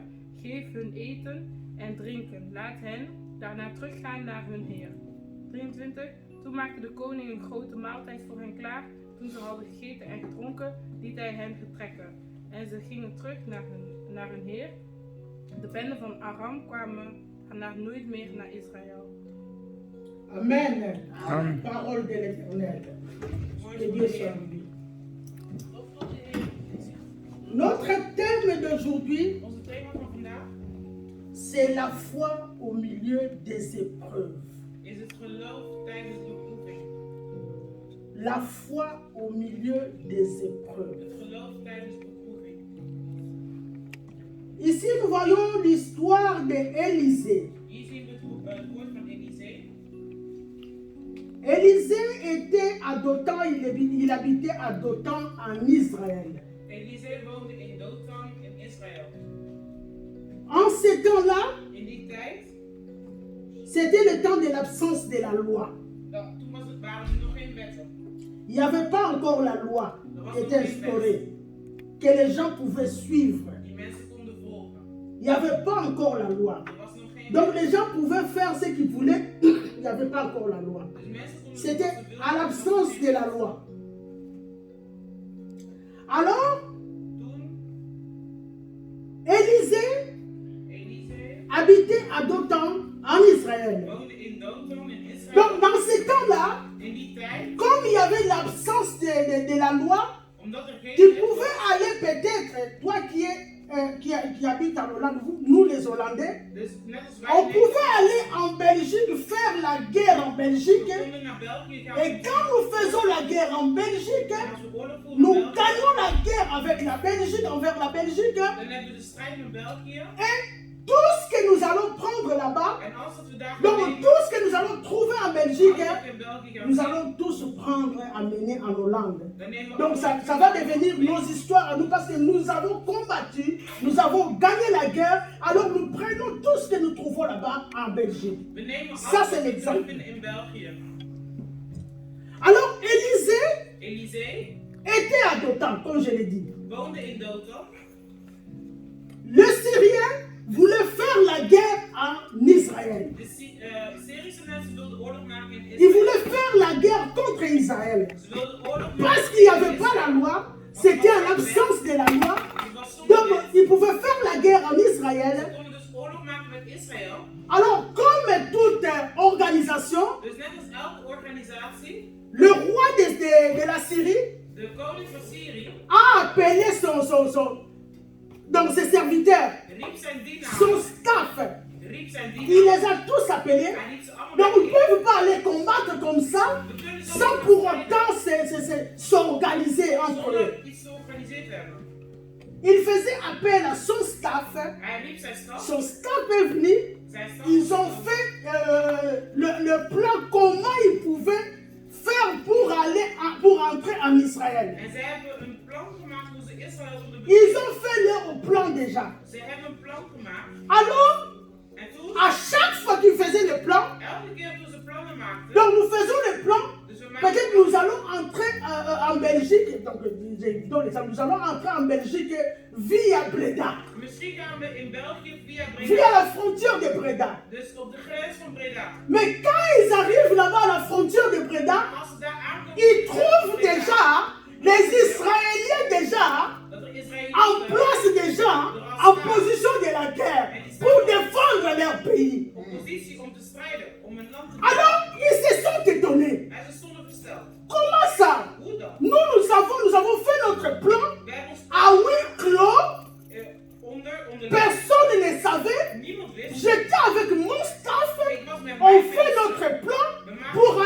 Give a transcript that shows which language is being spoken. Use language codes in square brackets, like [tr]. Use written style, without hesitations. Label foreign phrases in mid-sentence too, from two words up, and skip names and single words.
[nl] Geef hun eten en drinken. Laat hen daarna teruggaan naar hun heer. 23. Toen maakte de koning een grote maaltijd voor hen klaar. Toen ze hadden gegeten en gedronken, liet hij hen vertrekken. En ze gingen terug naar hun heer. De bende van Aram kwamen nooit meer naar Israël. Amen. Amen. [fr] Parole de l'Éternel. Que Dieu soit béni. Notre thème d'aujourd'hui, [nl] Onze thema van vandaag [fr] c'est la foi au milieu des épreuves. [nl] is het geloof tijdens de beproeving. [fr] La foi au milieu des épreuves. [nl] Het geloof tijdens de beproeving. [fr] Ici, nous voyons l'histoire d'Élisée. [nl] Hier zien we het woord van Elisee. [fr] Élisée était à Dothan, il habitait à Dothan en Israël. [nl] Elisee woonde in Dothan in Israël. [fr] En ces temps-là, [nl] In die tijd, [fr] c'était le temps de l'absence de la loi. [nl] toen waren er nog geen wetten. [fr] Il n'y avait pas encore la loi qui était instaurée, que les gens pouvaient suivre. [nl] Die mensen konden volgen. [fr] Il n'y avait pas encore la loi. [nl] Er was nog geen [fr] Donc les gens pouvaient faire ce qu'ils voulaient, il n'y avait pas encore la loi. [nl] Dus mensen konden [fr] C'était [nl] wat ze wilden, [fr] à l'absence de la loi. Alors, [nl] Toen [fr] Élisée [nl] Elisee [fr] habitait à Dothan en Israël. [nl] woonde in Dothan in Israël. [fr] Donc dans ces temps-là, [nl] In die tijd, [fr] comme il y avait l'absence de la loi, [nl] omdat er geen [fr] tu [nl] wet [fr] pouvais [nl] was, [fr] aller peut-être, toi qui habites en Hollande, nous les Hollandais, [nl] dus net als wij [fr] on [nl] in [fr] pouvait aller en Belgique faire la guerre en Belgique. [nl] we konden naar België gaan. [fr] Et quand nous faisons la guerre en Belgique, [nl] En als we oorlog voeren [fr] nous [nl] in België, [fr] gagnons la guerre avec la Belgique, envers la Belgique. [nl] dan hebben we de strijd met België. [fr] Et tout ce que nous allons prendre là-bas, [nl] En als dat we daar gaan [fr] donc [nl] nemen, [fr] tout ce que nous allons trouver en Belgique, [nl] als we in België gaan [fr] nous [nl] zien, [fr] allons tous prendre, amener en Hollande. [nl] dan nemen we [fr] Donc [nl] allemaal [fr] ça va devenir nos histoires à nous parce que nous avons combattu, nous avons gagné la guerre, alors nous prenons tout ce que nous trouvons là-bas en Belgique. [nl] We nemen [fr] Ça, [nl] alles [fr] c'est [nl] wat we [fr] l'exemple. [nl] vinden in België. [fr] Alors Élisée [nl] Elisee [fr] était à Dothan, comme je l'ai dit. [nl] woonde in Dothan. [fr] Le Syrien voulait faire la guerre en Israël. [nl] De Syrische mensen wilden oorlog maken in [fr] Il [nl] Israël. [fr] voulait faire la guerre contre Israël. [nl] Ze wilden oorlog maken. [fr] Parce qu'il n'y avait pas la loi, c'était en l'absence de la loi. [nl] Het was zonder [fr] Donc [nl] wet. [fr] il pouvait faire la guerre en [nl] Ze [fr] Israël. [nl] konden dus oorlog maken met Israël. [fr] Alors comme toute organisation, [nl] Dus net als elke organisatie, [fr] le roi de la Syrie [nl] de koning van Syrië [fr] a appelé donc ses serviteurs, [nl] riep zijn [fr] son [nl] dienaars, [fr] staff. [nl] riep zijn [fr] Il [nl] dienaars. [fr] les a tous appelés. [nl] Hij riep ze allemaal [fr] Donc ils ne [nl] bijeen. [fr] peuvent pas aller combattre comme ça [nl] We kunnen zo [fr] sans pour autant s'organiser entre eux. [nl] zonder iets te organiseren hebben. [fr] Il faisait appel à son staff. [nl] Hij riep zijn staf. [fr] Son staff est venu. [nl] Zijn staf. [fr] Ils ont fait le plan comment ils pouvaient faire pour entrer en Israël. [nl] En ze hebben een plan gemaakt hoe ze Israël zullen [fr] Ils [nl] betreden. [fr] ont fait leur plan déjà. [nl] Ze hebben een plan gemaakt. [fr] Alors, [nl] En toen, [fr] à chaque fois qu'ils faisaient le plan, [nl] elke keer toen ze plannen maakten, [fr] donc nous faisons le plan. [nl] dus we [fr] Peut-être [nl] maakten [fr] nous allons entrer en Belgique. Donc, nous allons entrer en Belgique via Breda. [nl] misschien gaan we in België via [fr] Via Breda. la frontière de Breda. [nl] Dus op de grens van Breda. [fr] Mais quand ils arrivent là-bas à la frontière de Breda, [nl] Als ze daar aankomen, [fr] ils trouvent déjà les Israéliens déjà [nl] dat er [fr] en [nl] Israëlieten [fr] place déjà en position de la guerre pour défendre leur pays. [nl] op positie om te strijden, om een land te [fr] Alors, ils se sont étonnés. [nl] En ze stonden versteld. [fr] Comment ça? [nl] Hoe dan? [fr] Nous avons fait notre plan [nl] We hebben ons [fr] à huis clos. [nl] onder [fr] Personne ne savait. [nl] niemand wist. [fr] J'étais avec mon staff. [nl] Ik was met [fr] On [nl] mijn [fr] fait [nl] mensen. [fr] notre plan [nl] We maakten